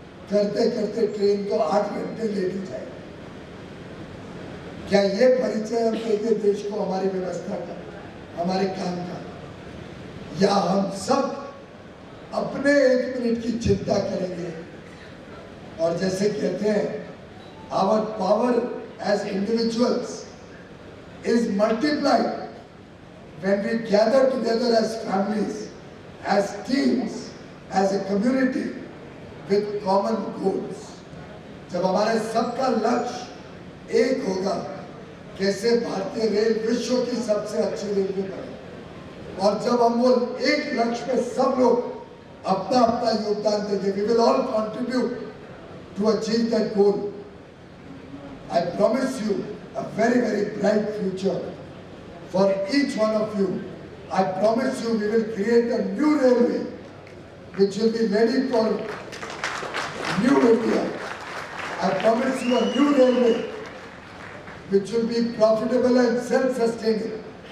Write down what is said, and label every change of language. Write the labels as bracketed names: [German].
[Hindi] करते करते ट्रेन तो 8 घंटे लेट ही जाएगी। क्या ये परिचय हम देंगे देश को हमारी व्यवस्था का, हमारे काम का, या हम सब अपने 1 मिनट की चिंता करेंगे? और जैसे कहते हैं, [English] Our power as individuals is multiplied when we gather together as families, as teams, as a community with common goals. [Hindi] जब हमारे सबका लक्ष्य एक होगा, कैसे भारतीय रेल विश्व की सबसे अच्छी रेलवे बने, और जब हम वो एक लक्ष्य में सब लोग अपना अपना योगदान देंगे, [English] we will all contribute to achieve that goal. I promise you a very, very bright future for each one of you. I promise you we will create a new railway which will be ready for new India. I promise you a new railway which will be profitable and self-sustaining.